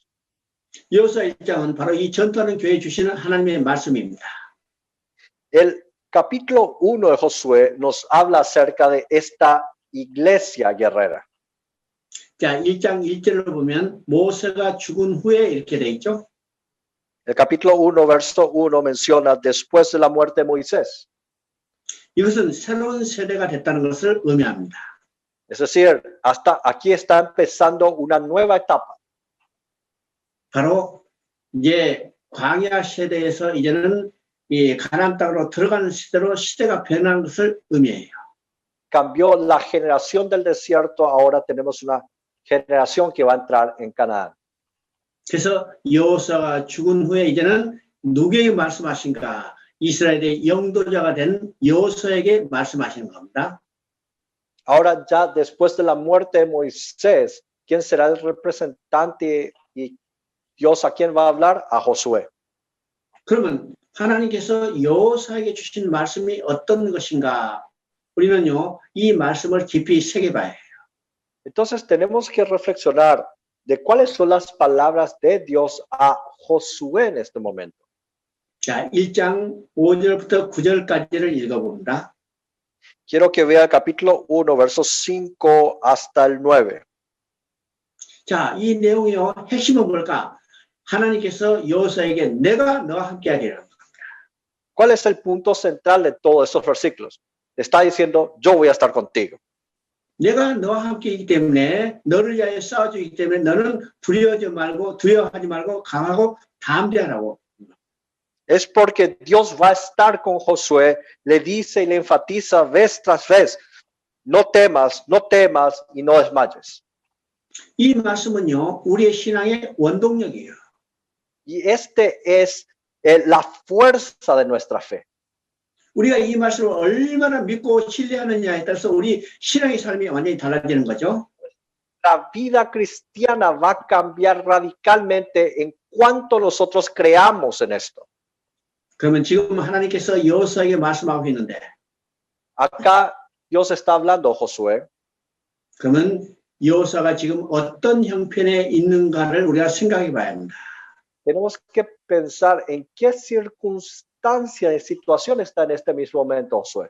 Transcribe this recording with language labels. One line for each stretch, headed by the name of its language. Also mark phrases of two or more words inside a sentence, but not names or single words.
Korean: 여호수아 1장은 바로 이 전투하는 교회에 주시는 하나님의 말씀입니다.
Spanish: El capítulo 1 de Josué nos habla acerca de esta iglesia guerrera.
Korean: 자, 1장 1절을 보면 모세가 죽은 후에 이렇게 돼 있죠.
Spanish: El capítulo 1, verso 1 menciona después de la muerte de Moisés.
Korean: 이것은 새로운 세대가 됐다는 것을 의미합니다.
Spanish: Es decir, hasta aquí está empezando una nueva etapa.
Korean: 바로 이제 광야 세대에서 이제는 이 가나안 땅으로 들어가는 시대로 시대가 변한 것을 의미해요.
Spanish: Cambió la generación del desierto, ahora tenemos una generación que va a entrar en Canaán.
Korean: 그래서 여호수아가 죽은 후에 이제는 누구에게 말씀하신가? 이스라엘의 영도자가 된 여호수아에게 말씀하시는 겁니다.
Spanish: Ahora ya después de la muerte de Moisés, ¿quién será el representante y Dios a quién va a hablar? A Josué.
Korean: 그러면 하나님께서 여호수아에게 주신 말씀이 어떤 것인가? 우리는요, 이 말씀을 깊이 새겨봐야 해요.
Spanish: Entonces tenemos que reflexionar de cuáles son las palabras de Dios a Josué en este momento.
Korean: 자, 1장 5절부터 9절까지를 읽어봅니다.
Spanish: Quiero que vea el capítulo 1, versos 5 hasta el 9.
Korean: 자, 이 내용이요, 핵심은 뭘까? 하나님께서 여호수아에게 내가 너와 함께 하리라.
Spanish: ¿Cuál es el punto central de todos estos versículos? Está diciendo, yo voy a estar contigo.
Korean: 내가 너와 함께 있기 때문에 너를 위하여 싸워주기 때문에 너는 두려워하지 말고 강하고 담대하라고.
Spanish: Es porque Dios va a estar con Josué, le dice y le enfatiza vez tras vez, no temas y no desmayes.
Korean: 이 말씀은요, 우리의 신앙의 원동력이에요.
Spanish: Y este es la fuerza de nuestra fe.
Korean: 우리가 이 말씀을 얼마나 믿고 신뢰하느냐에 따라서 우리 신앙의 삶이 완전히 달라지는 거죠.
Spanish: La vida cristiana va a cambiar radicalmente en cuanto nosotros creamos en esto.
Korean: 그러면 지금 하나님께서 여호수아에게 말씀하고 있는데,
Spanish: Acá Dios está hablando a Josué.
Korean: 그러면 여호수아가 지금 어떤 형편에 있는가를 우리가 생각해 봐야 합니다.
Spanish: Tenemos que pensar en qué circunstancia y situación está en este mismo momento Josué.